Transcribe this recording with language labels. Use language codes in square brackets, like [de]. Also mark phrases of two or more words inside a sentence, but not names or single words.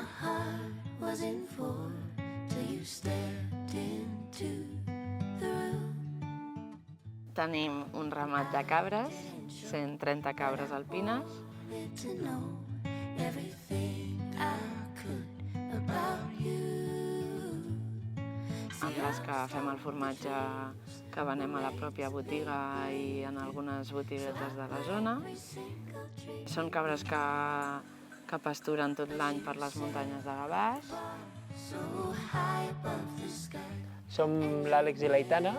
[en] heart was in for till you stepped into the room. [ca] Tenim un ramat de cabres, 130 cabres alpines. [en] To know everything I could about you. [ca] Amb les que fem el formatge que venem a la pròpia botiga i en algunes botiguetes de la zona. Són cabres que pasturen tot l'any per les muntanyes de Gavàs. Som l'Àlex i l'Aitana.